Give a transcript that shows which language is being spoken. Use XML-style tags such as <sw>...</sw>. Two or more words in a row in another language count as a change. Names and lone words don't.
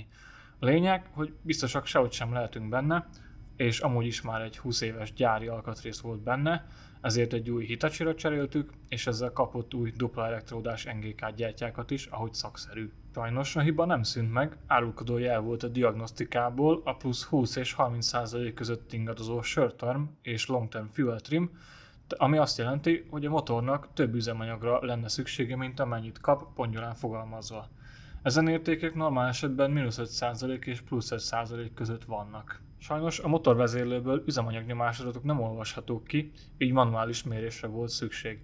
<hu>A lényeg, hogy biztosak sehogy sem lehetünk benne, és amúgy is már egy 20 éves gyári alkatrész volt benne, ezért egy új Hitachira cseréltük, és ezzel kapott új dupla elektródás NGK gyertyákat is, ahogy szakszerű. Sajnos a hiba nem szűnt meg, árulkodó jel volt a diagnosztikából a plusz 20 és 30% között ingadozó</hu> <en>short term</en> <hu>és</hu> <en>long term fuel trim,</en> <hu>ami azt jelenti, hogy a motornak több üzemanyagra lenne szüksége, mint amennyit kap, pongyolán fogalmazva. Ezen értékek normál esetben -5% és plusz 1% között vannak. Sajnos a motorvezérlőből üzemanyagnyomásadatok nem olvashatók ki, így manuális mérésre volt szükség.</hu>